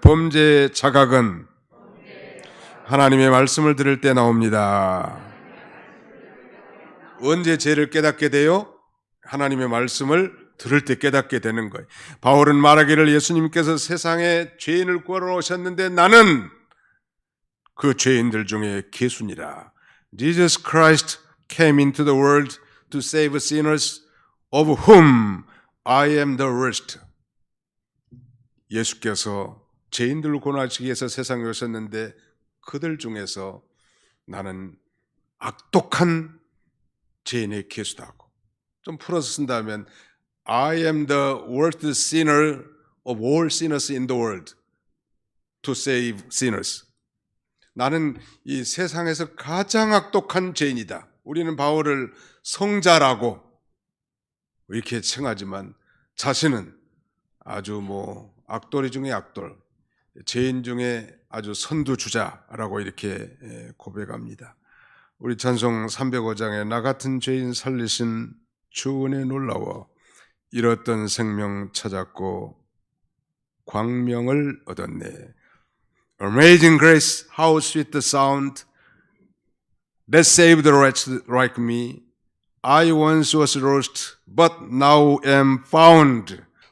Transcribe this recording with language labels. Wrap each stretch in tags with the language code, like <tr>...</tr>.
<ko>범죄의 자각은 하나님의 말씀을 들을 때 나옵니다. 언제 죄를 깨닫게 돼요? 하나님의 말씀을 들을 때 깨닫게 되는 거예요. 바울은 말하기를 예수님께서 세상에 죄인을 구하러 오셨는데 나는 그 죄인들 중에 괴순이라.</ko> <en>Jesus Christ came into the world to save sinners of whom I am the worst.</en> <ko>예수께서 죄인들을 구원하시기 위해서 세상에 오셨는데 그들 중에서 나는 악독한 죄인의 괴수다고. 좀 풀어서 쓴다면</ko> <en>I am the worst sinner of all sinners in the world to save sinners.</en> <ko>나는 이 세상에서 가장 악독한 죄인이다. 우리는 바울을 성자라고 이렇게稱하지만 자신은 아주 악돌이 중에 악돌, 죄인 중에 아주 선두주자라고 이렇게 고백합니다. 우리 찬송 305장에 나 같은 죄인 살리신 주 은혜 놀라워 잃었던 생명 찾았고 광명을 얻었네.</ko> <en>Amazing grace, how sweet the sound that saved a wretch like me. I once was lost, but now am found.</en>